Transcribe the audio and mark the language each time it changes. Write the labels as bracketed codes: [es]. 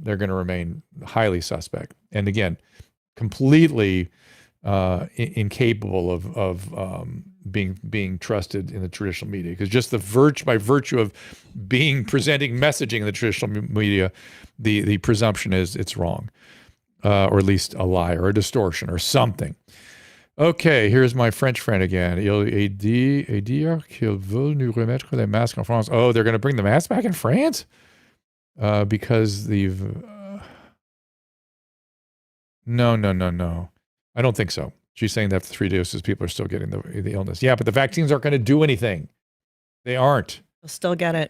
[en] They're going to remain highly suspect. And again, completely incapable of being trusted in the traditional media, because just by virtue of presenting messaging in the traditional media, the presumption is it's wrong, or at least a lie or a distortion or something. Okay, here's my French friend again. [fr] Il est dire qu'ils veulent nous remettre les masques en France. [en] Oh, they're going to bring the masks back in France? Because No. I don't think so. She's saying that after 3 doses, people are still getting the illness. Yeah, but the vaccines aren't going to do anything. They aren't. They'll still get it.